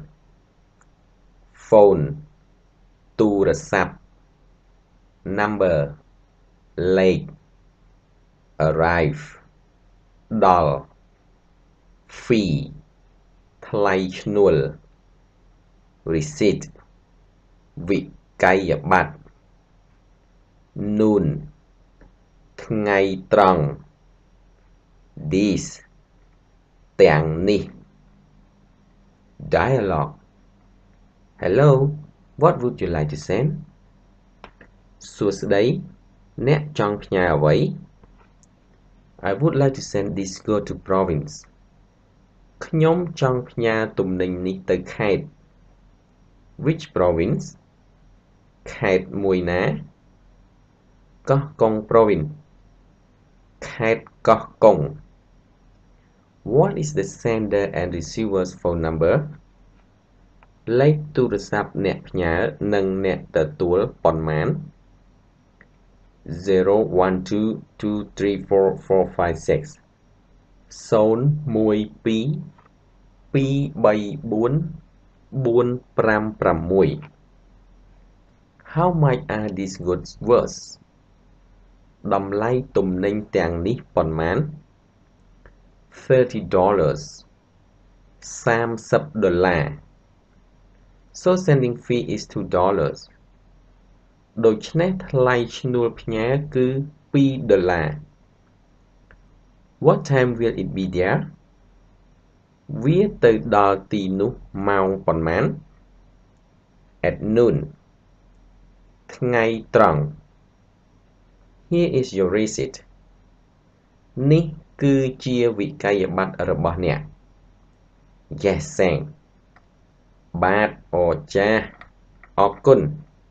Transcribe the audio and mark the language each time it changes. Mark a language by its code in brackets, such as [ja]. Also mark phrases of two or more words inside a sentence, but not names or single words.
[km] Phone ទូរស័ព្ទ Number លេខ Arrive ដល់ Fee ថ្លៃឈ្នួល Receipt វិក័យប័ត្រ [en] Noon [km] ថ្ងៃត្រង់ [en] These [km] ទាំងនេះ [en] Dialogue Hello what would you like to send [km] សួស្តីអ្នក ចង់ផ្ញើអ្វី [en] I would like to send this go to province ខ្ញុំ [km] ចង់ផ្ញើទំនិញនេះទៅខេត្ត [en] Which province [km] ខេត្តមួយណា កោះកុង province ខេត្តកោះកុង [en] What is the sender and receiver's phone number [km] លេខទូរស័ព្ទអ្នកផ្ញើនិងអ្នកទទួលប៉ុន្មាន 012234456 [en] 012234456 How much are these goods worth [km] តម្លៃទំនិញទាំងនេះប៉ុន្មាន [en] $30 $30 So sending fee is $2 [km] ដូច្នេះថ្លៃឈ្នួលផ្ញើគឺ$2 [en] What time will it be there [km] វាទៅដល់ទីនោះម៉ោងប៉ុន្មាន [en] At noon [km] ថ្ងៃត្រង់ [en] Here is your receipt [km] នេះគឺជាវិក័យប័ត្ររបស់អ្នក [en] Yes thanks [km] បាទអរចាអរគុណ